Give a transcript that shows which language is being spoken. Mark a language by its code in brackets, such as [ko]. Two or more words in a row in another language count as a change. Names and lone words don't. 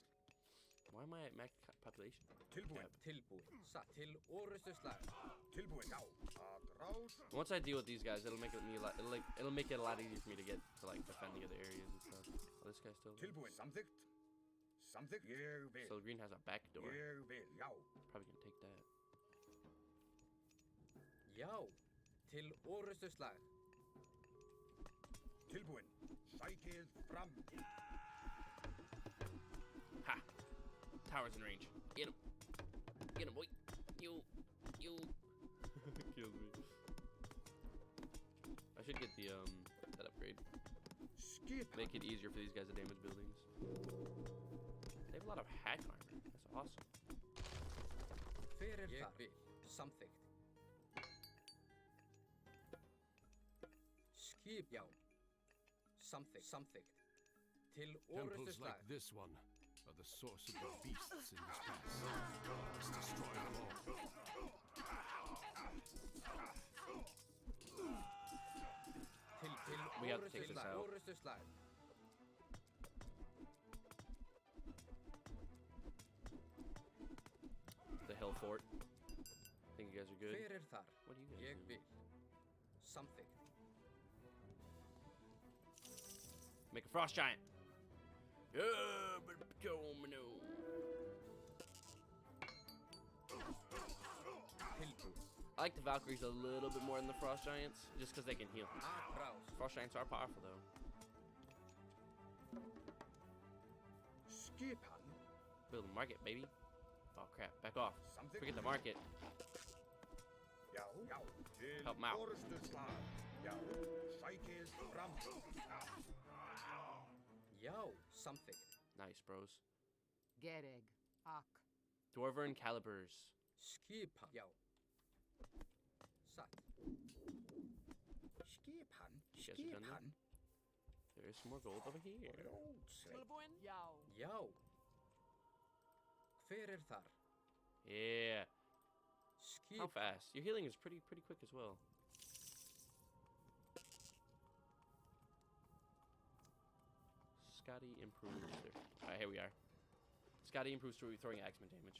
[en] Why am I at max population? Once I deal with these guys, it'll make it it'll make it a lot easier for me to get to like defend the other areas and stuff. Oh, this guy's still. So green has a back door. Probably gonna take that. [is] Já, til orustuslag. Tilbúin. Sækið fram. [en] Ha! Tower's in range. Get him. Get him, boy. You. Kills me. I should get the that upgrade. Make it easier for these guys to damage buildings. They have a lot of hack armor. That's awesome. [is] Fyrir þar. Samþykkt. Skip, já. Samþykkt. Til [en] Temples [is] orustuslag. [en] like this one are the source of the beasts in this place. Let's destroy them all. We have to take this out. [is] Orustuslag. [en] The hill fort. Think you guys are good? [is] Fyrir þar. [en] What do you guys [is] Ég [en] do? [is] vil. Samþykkt. [en] Make a frost giant. Yeah, but no. [is] Tilbúin. [en] I like the Valkyries a little bit more than the frost giants, just because they can heal. Atrás. Frost giants are powerful though. [is] Skipan. [en] Build a market, baby. Oh crap! Back off. Forget the market. [is] Já. Til [en] Help 'em out. [is] orustuslag. Já. Sækið fram. Já, samþykkt. [en] Nice, bros. Gereg. Ak. Dwarven calibers. [is] Skipan. Já. Satt. Skipan. [en] You guys are done now? [is] Skipan. [en] There is some more gold over here. [is] Tilbúin? Já. Já. Hver þar? [en] Yeah. [is] Skip. [en] How fast? Your healing is pretty quick as well. Scotty improves there. Alright, here we are. Scotty improves through throwing axeman damage.